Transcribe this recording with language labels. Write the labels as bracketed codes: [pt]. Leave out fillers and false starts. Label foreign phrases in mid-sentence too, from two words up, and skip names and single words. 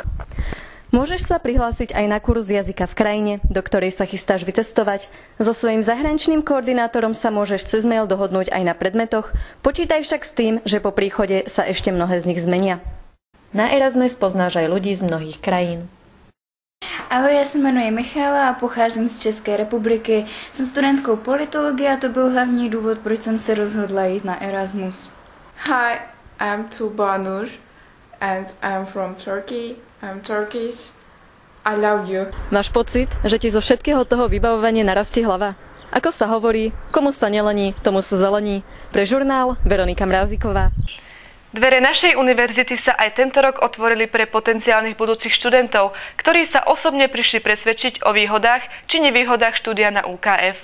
[sk] Môžeš sa prihlásiť aj na kurz jazyka v krajine, do ktorej sa chystáš vycestovať. So svojím zahraničným koordinátorom sa môžeš cez mail dohodnúť aj na predmetoch, počítaj však s tým, že po príchode sa ešte mnohé z nich zmenia. Na Erasme spoznáš aj ľudí z mnohých krajín. [cs] Ahoj, já se jmenuji Michála a pocházím z České republiky. Jsem studentkou politologie a to byl hlavní důvod, proč jsem se rozhodla jít na Erasmus. [en] Hi, I'm Tuba Nur and I'm from Turkey. I'm Turkish. I love you. [sk] Máš pocit, že ti zo všetkého toho vybavovania narastie hlava? Ako sa hovorí, komu sa nelení, tomu sa zelení. Pre žurnál Veronika Mráziková. Dvere našej univerzity sa aj tento rok otvorili pre potenciálnych budúcich študentov, ktorí sa osobne prišli presvedčiť o výhodách či nevýhodách štúdia na UKF.